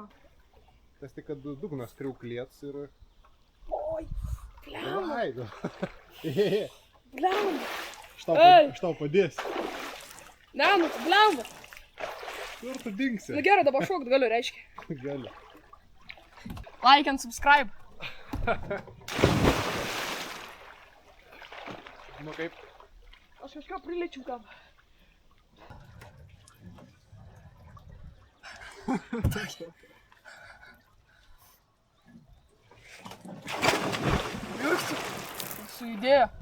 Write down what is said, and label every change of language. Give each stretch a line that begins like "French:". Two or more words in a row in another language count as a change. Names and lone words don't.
Lithuanian: Tas tik, kad dugnas kriauklėts ir... Oi, bliamba, Ai, nu. bliamba. Aš tau padėsiu. Ne, nu, bliamba. Kur tu dingsi? Nu gerai, dabar šokt galiu, reiškia. Gali.
English: Like and subscribe.
Lithuanian: Nu kaip? Aš kažką priliečiau tam. Jūs sujudėjo.